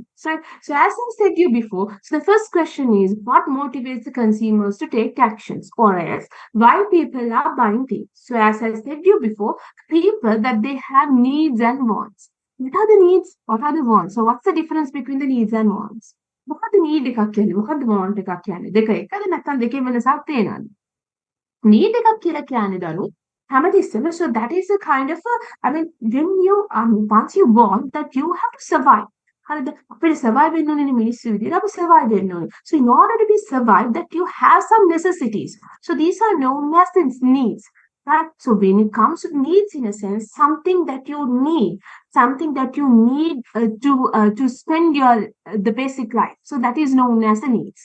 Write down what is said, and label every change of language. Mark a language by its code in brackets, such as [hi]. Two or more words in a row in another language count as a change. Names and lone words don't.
[en] So as I said you before, so the first question is what motivates the consumers to take actions, or else why people are buying things. So as I said you before, people that they have needs and wants. What are the needs? What are the wants? So what's the difference between the needs and wants? [si] මොකද need එකක් කියන්නේ මොකද්ද want එකක් කියන්නේ දෙක එකද නැත්නම් දෙකේ වෙනසක් තියෙනවද? Need එකක් කියලා කියන්නේ දනු හැමතිස්සෙම. [en] So that is a kind of a, I mean when you once you want that you have to survive. [si] හරිද? අපිට survive වෙන්න ඕනේ මිනිස්සු විදියට අපි survive වෙන්න ඕනේ. [en] So in order to be survive that you have some necessities. So these are known as the needs. Right? So when it comes to needs, in a sense, something that you need to spend your the basic life. So that is known as the needs.